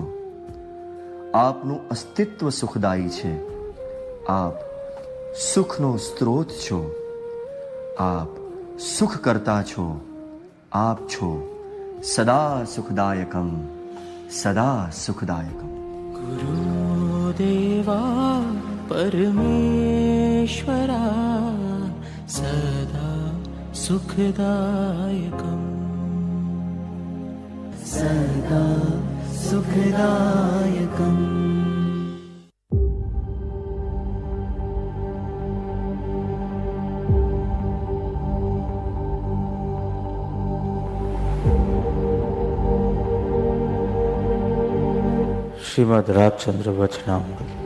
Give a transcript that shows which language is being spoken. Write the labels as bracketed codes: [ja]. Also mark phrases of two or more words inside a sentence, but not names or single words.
[gu] આપનું અસ્તિત્વ સુખદાયી છે. આપ સુખનો સ્ત્રોત છો. આપ સુખ કરતા છો. આપ છો [sa] सदा सुखदायकम, सदा सुखदायकम. गुरुदेवा परमेश्वरा सदा सुखदायकम्, सदा सुखदायकम्. [gu] શ્રીમદ રાજચંદ્ર વચનામૃત.